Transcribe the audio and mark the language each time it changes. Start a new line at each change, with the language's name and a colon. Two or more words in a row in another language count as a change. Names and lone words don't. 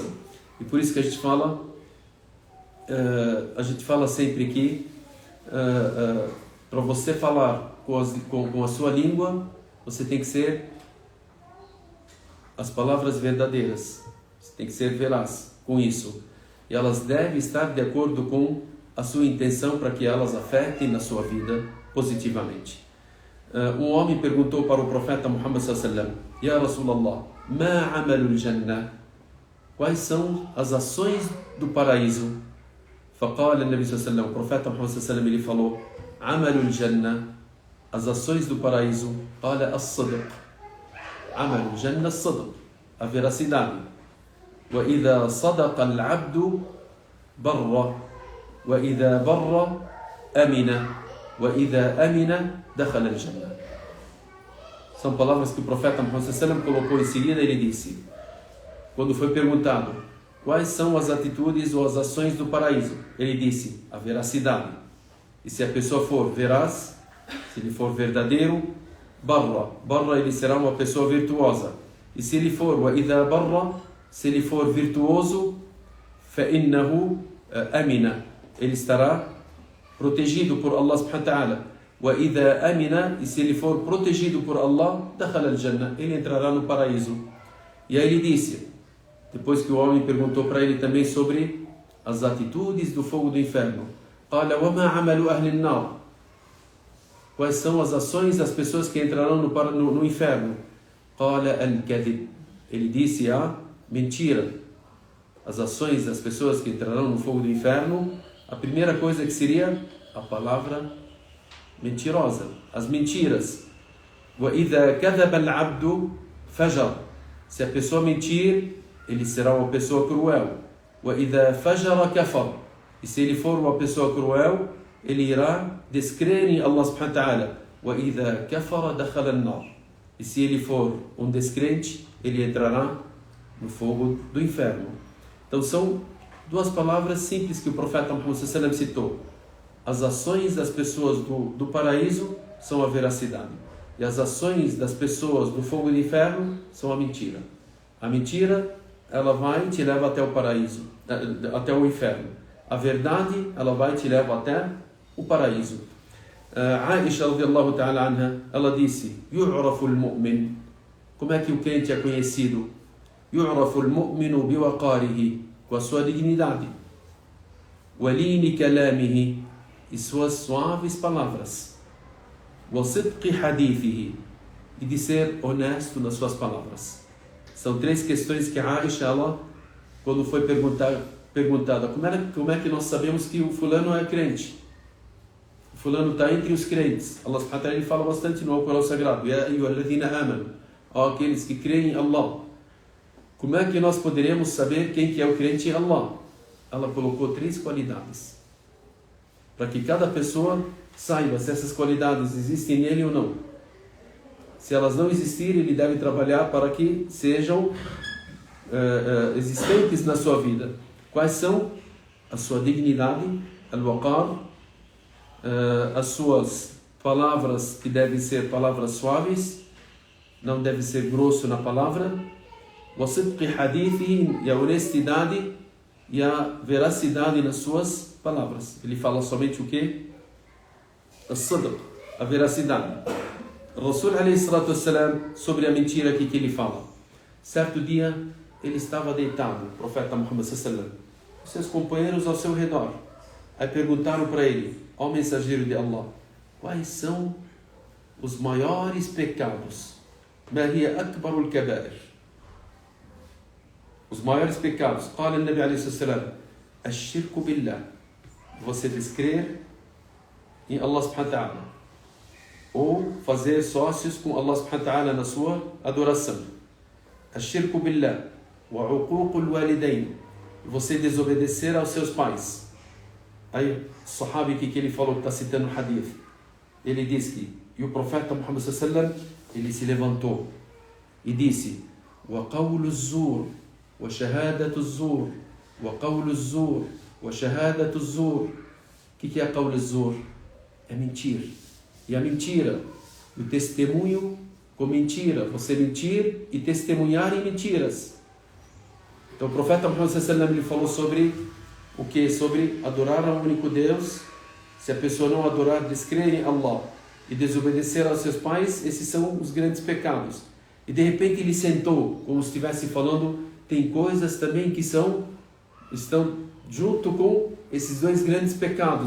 Portuguese: E por isso que a gente fala sempre que para você falar com a sua língua, você tem que ser as palavras verdadeiras. Você tem que ser veraz com isso. E elas devem estar de acordo com a sua intenção para que elas afetem na sua vida positivamente. Um homem perguntou para o profeta Muhammad
Arabic: صلى الله عليه وسلم يا رسول الله ما عمل الجنة?
Portuguese: Quais são as ações do paraíso?
Arabic: فقال النبي صلى الله عليه وسلم,
Portuguese: o profeta Muhammad
Arabic: صلى الله عليه وسلم,
Portuguese: ele falou:
Arabic: عمل الجنة,
Portuguese: as ações do paraíso.
Arabic: قال الصدق عمل الجنة الصدق,
Portuguese: a veracidade.
Arabic: وإذا صدق العبد بر وإذا بر أمن وإذا أمن دخل الجنة.
Portuguese: São palavras que o profeta Muhammad
Arabic: صلى الله عليه وسلم
Portuguese: colocou em seguida. Ele disse, quando foi perguntado quais são as atitudes ou as ações do paraíso, ele disse: a veracidade. E se a pessoa for veraz, se ele for verdadeiro, barra, ele será uma pessoa virtuosa. E se ele for
Arabic: وإذا بر,
Portuguese: se ele for virtuoso,
Arabic: فإنه أمن,
Portuguese: ele estará protegido por Allah
Arabic: سبحانه وتعالى. وإذا أمن,
Portuguese: e se ele for protegido por Allah,
Arabic: دخل الجنة,
Portuguese: ele entrará no paraíso. E aí ele disse, depois que o homem perguntou para ele também sobre as atitudes do fogo do inferno,
Arabic: قال وما عمل أهل النار?
Portuguese: Quais são as ações das pessoas que entrarão no inferno?
Arabic: قال الكذب,
Portuguese: ele disse a mentira. As ações das pessoas que entrarão no fogo do inferno, a primeira coisa que seria a palavra mentirosa, as mentiras.
Arabic: وإذا كذب العبد فجر,
Portuguese: se a pessoa mentir, ele será uma pessoa cruel.
Arabic: وإذا فجر كفر,
Portuguese: e se ele for uma pessoa cruel, ele irá descrer em Allah
Arabic: سبحانه وتعالى. وإذا كفر دخل النار,
Portuguese: e se ele for um descrente, ele entrará no fogo do inferno. Então são duas palavras simples que o profeta Muhammad
Arabic: صلى الله عليه وسلم
Portuguese: citou. As ações das pessoas do paraíso são a veracidade, e as ações das pessoas do fogo do inferno são a mentira. A mentira, ela vai te leva até o paraíso, até o inferno. A verdade, ela vai te leva até o paraíso.
Arabic: عائشة رضي الله تعالى عنها,
Portuguese: ela disse:
Arabic: يعرف المؤمن.
Portuguese: Como é que o crente é conhecido?
Arabic: يعرف المؤمن بوقاره,
Portuguese: com a sua dignidade.
Arabic: ولين كلامه,
Portuguese: e suas suaves palavras.
Arabic: وصدق حديثه,
Portuguese: e de ser honesto nas suas palavras. São três questões que a Aisha, ela, quando foi perguntada, como é que nós sabemos que o fulano é crente? O fulano está entre os crentes.
Arabic: الله سبحانه وتعالى,
Portuguese: ele fala bastante no Alcorão Sagrado:
Arabic: يا أيها الذين آمنوا,
Portuguese: ó aqueles que creem em Allah. Como é que nós poderemos saber quem que é o crente em Allah? Ela colocou três qualidades, para que cada pessoa saiba se essas qualidades existem nele ou não. Se elas não existirem, ele deve trabalhar para que sejam existentes na sua vida. Quais são? A sua dignidade, al-waqar, as suas palavras, que devem ser palavras suaves, não deve ser grosso na palavra,
Arabic: وصدق حديثه,
Portuguese: e a honestidade e a veracidade nas suas palavras. Ele fala somente o quê? As-sidq, a veracidade.
Arabic: رسول عليه الصلاة والسلام,
Portuguese: sobre a mentira aqui que ele fala. Certo dia, ele estava deitado, o profeta Muhammad
Arabic: صلى الله عليه وسلم,
Portuguese: seus companheiros ao seu redor. Aí perguntaram para ele: ó mensageiro de Allah, quais são os maiores pecados?
Arabic: ما هي أكبر الكبائر,
Portuguese: os maiores pecados.
Arabic: قال النبي عليه السلام الشرك بالله,
Portuguese: você descrer em Allah
Arabic: سبحانه وتعالى,
Portuguese: ou fazer sócios com Allah
Arabic: سبحانه وتعالى
Portuguese: na sua adoração.
Arabic: الشرك بالله وعقوق الوالدين,
Portuguese: você desobedecer aos seus pais. Aí o sahabi que ele falou, que está citando o hadith, ele diz que, e o profeta Muhammad
Arabic: صلى الله عليه وسلم,
Portuguese: ele se levantou e disse:
Arabic: وقول الزور وشهادة الزور وقول الزور وشهادة الزور.
Portuguese: O que é
Arabic: قول الزور?
Portuguese: É mentir. E a mentira, o testemunho com mentira, você mentir e testemunhar em mentiras. Então o profeta Muhammad
Arabic: صلى الله عليه وسلم,
Portuguese: ele falou sobre o que? Sobre adorar ao único Deus. Se a pessoa não adorar, descrer em Allah e desobedecer aos seus pais, esses são os grandes pecados. E de repente ele sentou, como se estivesse falando, tem coisas também que estão junto com esses dois grandes pecados.